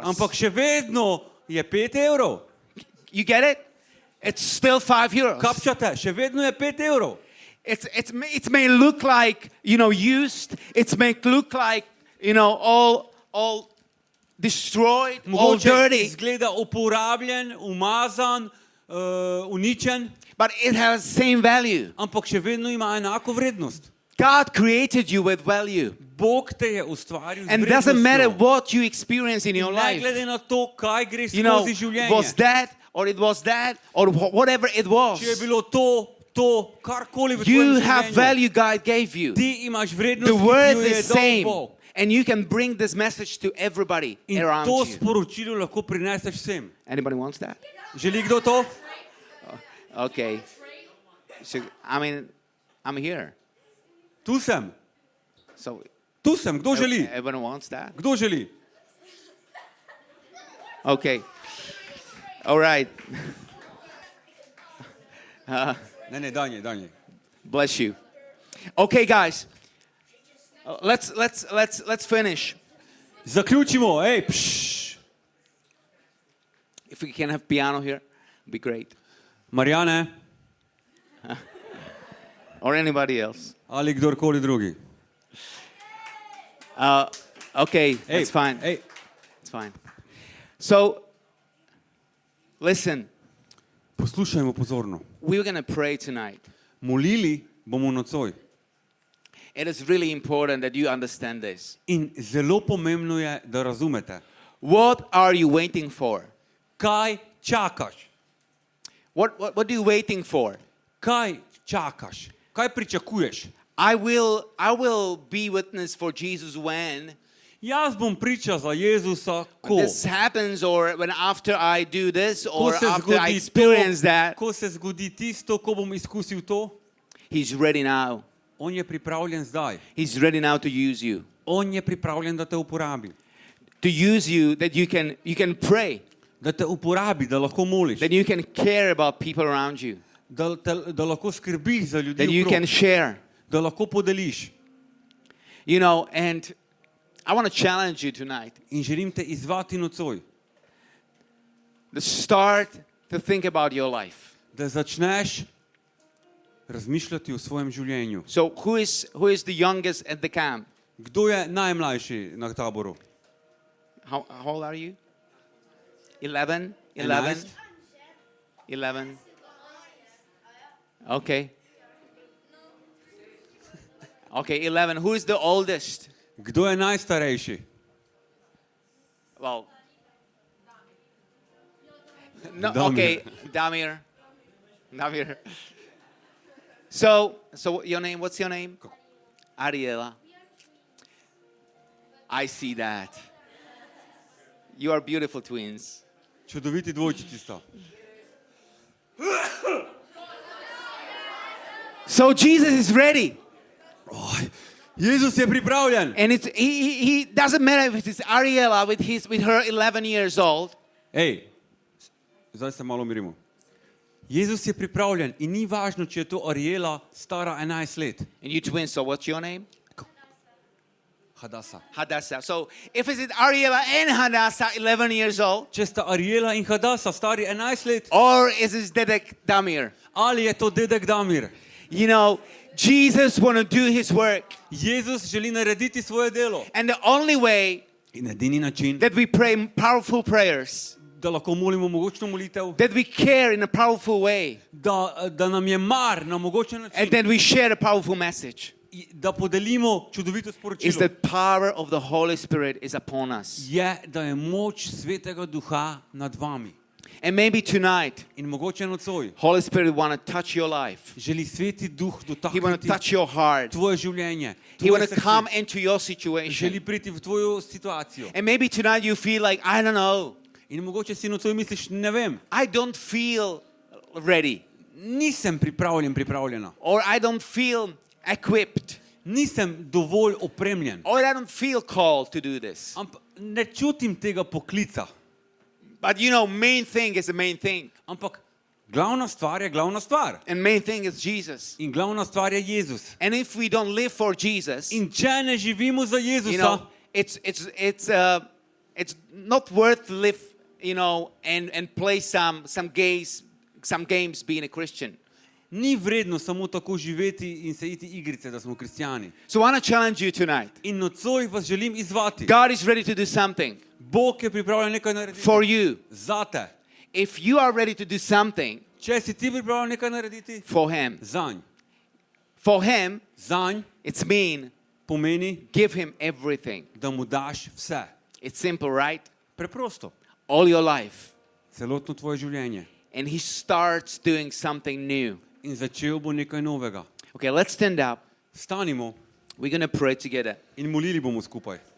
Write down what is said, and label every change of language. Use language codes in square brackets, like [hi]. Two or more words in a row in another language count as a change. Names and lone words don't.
[sl] ampak še vedno je 5 evrov. [en] You get it? It's still €5. [sl] Kapčate, še vedno je 5 evrov. [en] It may look like, used. It may look like, all destroyed, all [sl] Mogoče [en] dirty. [sl] izgleda uporabljen, umazan, uničen, [en] But it has same value. [sl] ampak še vedno ima enako vrednost. [en] God created you with value. [sl] Bog te je ustvaril z [en] And it doesn't matter [sl] vrednostjo. [en] what you experience in your [sl] Ne [en] life. [sl] glede na to, kaj gre skozi življenje. [en] Was that, or it was that, or whatever it was. [sl] Če je bilo to, karkoli v [en] You [sl] tvojem [en] have [sl] življenju, [en] value God gave you. [sl] ti imaš vrednost, [en] The [sl] ki [en] worth [sl] jo je [en] is [sl] dal [en] same. [sl] Bog. [en] And you can bring this message to everybody [sl] In [en] around [sl] to [en] you. [sl] sporočilo lahko prineseš vsem. [en] Anybody wants that? [sl] Želi kdo to? [en] Okay. So, I'm here. [sl] Tu sem. [en] So [sl] Kdo želi? [en] everyone wants that? [sl] Kdo želi? [en] Okay. All right. [sl] Ne, danje. [en] Bless you. Okay, guys. Let's finish. [sl] Zaključimo, [en] If we can have piano here, it'd be great. [sl] Marjane, [en] Or anybody else. [sl] ali kdorkoli drugi. [en] Okay, that's fine. [sl] Ej, [en] It's fine. So, listen. [sl] poslušajmo pozorno. [en] We're going to pray tonight. [sl] Molili bomo nocoj. [en] It is really important that you understand this. [sl] In zelo pomembno je, da razumete. [en] What are you waiting for? [sl] Kaj čakaš? [en] What are you waiting for? [sl] Kaj čakaš? Kaj pričakuješ? [en] I will be witness for Jesus when [sl] Jaz bom priča za Jezusa, ko [en] this happens, or when after I do this, [sl] ko [en] or [sl] se [en] after I [sl] zgodi [en] experience [sl] to, [en] that. [sl] ko se zgodi tisto, ko bom izkusil to. [en] He's ready now. [sl] On je pripravljen zdaj. [en] He's ready now to use you. [sl] On je pripravljen, da te uporabi. [en] To use you that you can pray. [sl] Da te uporabi, da lahko moliš. [en] That you can care about people around you. [sl] Da lahko skrbiš za ljudi [en] That you can [sl] okrog. [en] share. [sl] Da lahko podeliš. [en] You know, and I want to challenge you tonight. [sl] In želim te izzvati nocoj. [en] To start to think about your life. [sl] Da začneš razmišljati o svojem življenju. [en] So who is the youngest at the camp? [sl] Kdo je najmlajši na taboru? [en] How old are you? 11? 11? 11. Okay. Okay, 11. Who is the oldest? [sl] Kdo je najstarejši? [en] Well, no, Damir. okay, Damir. So your name, what's your name? Ariela. I see that. You are beautiful twins. [sl] Čudoviti dvojčici sta. [en] So Jesus is ready. [sl] Jezus je pripravljen. [en] And he doesn't matter if it's Ariela with her 11 years old. [sl] Ej, zdaj se malo umirimo. Jezus je pripravljen in ni važno, če je to Ariela stara 11 let. [en] And you twins, so what's your name? Hadasa. Hadassah. So if it's Ariela and Hadassah, 11 years old, [sl] Če sta Ariela in Hadasa stari 11 let, [en] or is it Dedek Damir? [sl] ali je to dedek Damir? [en] You know, Jesus want to do his work. [sl] Jezus želi narediti svoje delo. [en] And the only way [sl] In edini način, [en] that we pray powerful prayers, [sl] da lahko molimo mogočno molitev, [en] that we care in a powerful way, [sl] da nam je mar na mogočen [en] and [sl] način, [en] that we share a powerful message, [sl] da podelimo čudovito [en] is [sl] sporočilo, [en] the power of the Holy Spirit is upon us. [sl] je, da je moč Svetega Duha nad vami. [en] And maybe tonight, [sl] In mogoče nocoj [en] Holy Spirit want to touch your life. [sl] želi Sveti Duh [en] He want to [sl] dotakniti [en] touch your heart. [sl] tvoje življenje, [en] He [sl] tvoje [en] want to come [sl] srce. [en] into your situation. [sl] Želi priti v tvojo situacijo. [en] And maybe tonight you feel like, I don't know, [sl] In mogoče si nocoj misliš, ne vem, [en] I don't feel ready, [sl] nisem pripravljena, [en] or I don't feel equipped, [sl] nisem dovolj opremljen, [en] or I don't feel called to do this. [sl] ampak ne čutim tega poklica. [en] But you know, main thing is the main thing. [sl] Ampak glavna stvar je glavna stvar. [en] And main thing is Jesus. [sl] In glavna stvar je Jezus. [en] And if we don't live for Jesus, [sl] In če ne živimo za Jezusa, [en] you know, it's not worth to live, you know, and play some games being a Christian. [sl] ni vredno samo tako živeti in se iti igrice, da smo kristjani. [en] So I want to challenge you tonight. [sl] In nocoj vas želim izzvati. [en] God is ready to do something [sl] Bog je pripravljen nekaj narediti [en] for you. [sl] zate. [en] If you are ready to do something [sl] Če si ti pripravljen nekaj narediti, [en] for Him, [sl] zanj [en] it's mean [sl] pomeni, [en] give Him everything. [sl] da mu daš vse. [en] It's simple, right? [sl] Preprosto. [en] All your life. [sl] Celotno tvoje življenje. [en] And He starts doing something new. [sl] In začel bo nekaj novega. [en] Okay, let's stand up. [sl] Stanimo [en] We're going to pray together. [sl] in molili bomo skupaj.